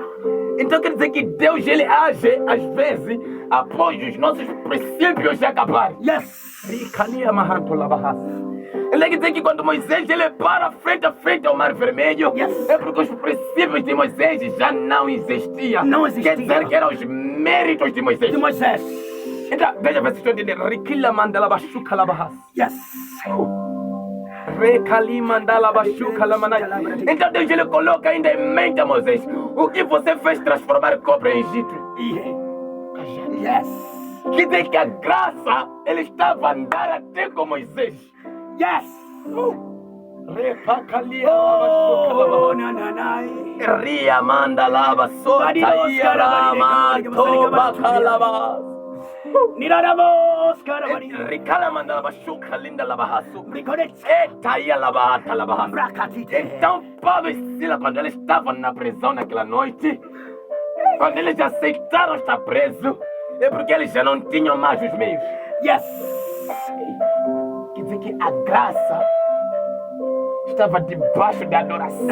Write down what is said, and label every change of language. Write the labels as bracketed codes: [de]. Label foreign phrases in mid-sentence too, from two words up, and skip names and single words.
[pt] Então quer dizer que Deus, ele age às vezes após os nossos princípios se acabarem. [en] Yes. [pt] Ele Ele quer dizer que quando Moisés ele para frente a frente ao Mar Vermelho, [en] Yes. [pt] é porque os princípios de Moisés já não existiam. Não existia. Quer dizer que eram os méritos de Moisés. De Moisés. Então, veja a estou entendendo. Rikila mandala bashuka labahas. [en] Yes. Rekali mandala bashuka lamanai. [pt] Então Deus ele coloca ainda em mente a Moisés. O que você fez transformar cobra em Egito? [en] Yes. [pt] Quer dizer que a graça ele estava a andar até com Moisés. [en] Yes. Repakalia Oh, bashuka nananai. Ria mandalaba sota ia rama toba kalaba. Niradamos, caravani. Rikala mandalaba shuka linda labahasu. Briconete. Eta ia labahata labahasu. Bracatite. [pt] Então Paulo e Sila, quando eles estavam na prisão naquela noite, quando eles aceitaram estar presos, é porque eles já não tinham mais os meios. [en] Yes. [pt] Quer dizer que a graça estava debaixo da adoração.